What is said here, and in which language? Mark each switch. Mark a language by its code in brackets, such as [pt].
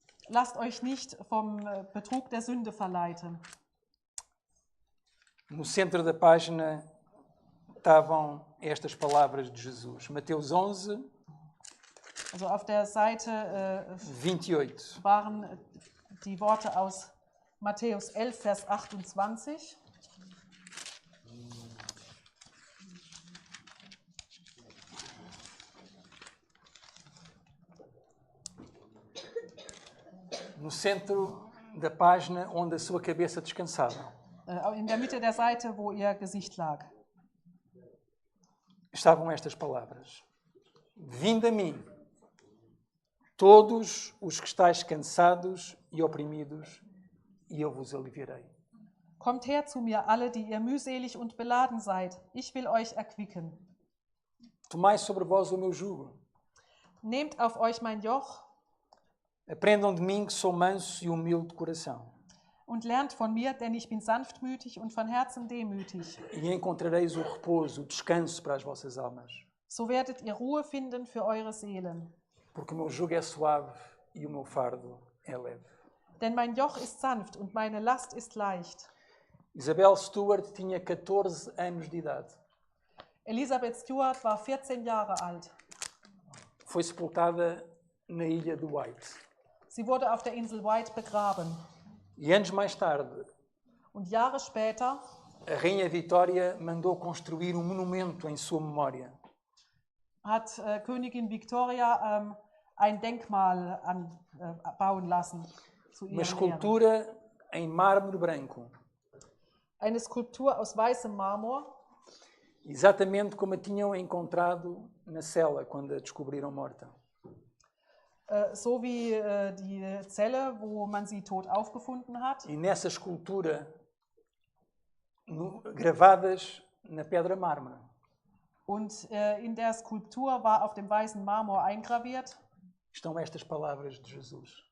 [de] Lasst euch nicht vom Betrug der Sünde verleiten. [pt] No centro da página estavam estas palavras de Jesus. Mateus 11, [de] Also auf der Seite [pt] 28. [de] waren die Worte aus Matthäus 11, Vers 28. [pt] No centro da página onde a sua cabeça descansava, [de] In der Mitte der Seite, wo ihr Gesicht lag. [pt] estavam estas palavras: vinde a mim, todos os que estáis cansados e oprimidos, e eu vos aliviarei. [de] Kommt her zu mir, alle, die ihr mühselig und beladen seid. Ich will euch erquicken. [pt] Tomai sobre vós o meu jugo. [de] Nehmt auf euch mein Joch [pt] Aprendam de mim, que sou manso e humilde de coração, [de] und lernt von mir, denn ich bin sanftmütig und von Herzen demütig. [pt] e encontrareis o repouso, o descanso para as vossas almas. [de] So werdet ihr Ruhe finden für eure Seelen. [pt] Porque o meu jugo é suave e o meu fardo é leve. [de] Denn mein Joch ist sanft und meine Last ist leicht. [pt] Isabel Stewart tinha 14 anos de idade. [de] Elisabeth Stewart war 14 Jahre alt. [pt] Foi sepultada na ilha de White. [de] Sie wurde auf der Insel White begraben. [pt] E anos mais tarde, [de] Und Jahre später [pt] a Rainha Vitória mandou construir um monumento em sua memória. [de] hat Königin Victoria ein Denkmal bauen lassen zu [pt] Uma [de] ihrem Ehren. [pt] escultura em mármore branco, [de] eine Skulptur aus weißem Marmor, [pt] exatamente como a tinham encontrado na cela quando a descobriram morta. [de] so wie die Zelle, wo man sie tot aufgefunden hat. [pt] E nessa escultura, gravadas na pedra mármore, [de] Und in der Skulptur war auf dem weißen Marmor eingraviert [pt] estão estas palavras de Jesus.